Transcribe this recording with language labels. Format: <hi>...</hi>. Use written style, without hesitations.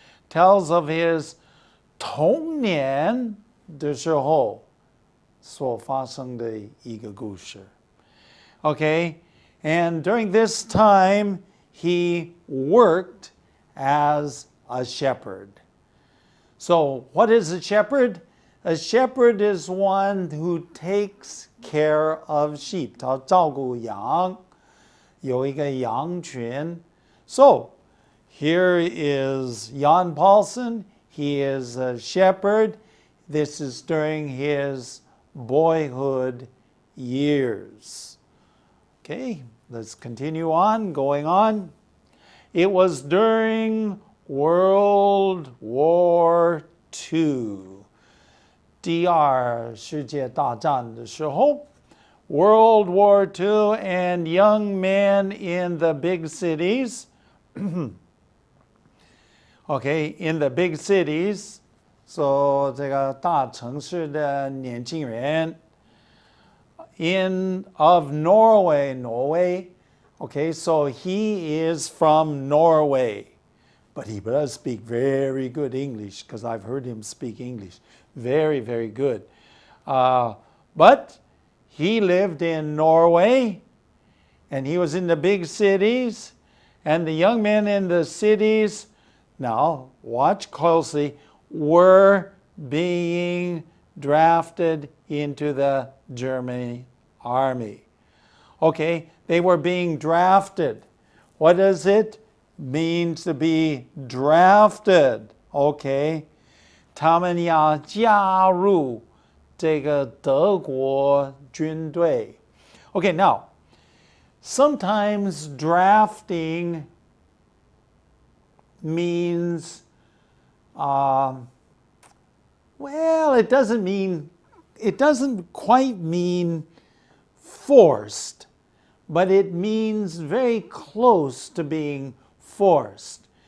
<en>Tells of his</en> <zh>童年的时候所发生的一个故事.</zh> <en>Okay, and during this time, he worked as a shepherd. So, what is a shepherd? A shepherd is one who takes care of sheep.</en> <zh>他照顾羊，有一个羊群.</zh> <en>So, here is Jan Paulsen. He is a shepherd. This is during his boyhood years. Okay, let's continue on, going on. It was during World War II.</en> <zh>第二世界大战的时候,</zh> <en>World War II, and young men in the big cities, okay, in the big cities,</en> <zh>说这个大城市的年轻人</zh> <en>of Norway. Okay, so he is from Norway, but he does speak very good English because I've heard him speak English. Very, very good. But he lived in Norway, and he was in the big cities, and the young men in the cities, now watch closely, were being drafted into the German army. Okay, they were being drafted. What does it mean to be drafted?</en> <zh>Okay, 他们要加入这个德国军队.</zh> <en>Okay, now, sometimes drafting means, well, it doesn't quite mean forced, but it means very close to being forced.</en>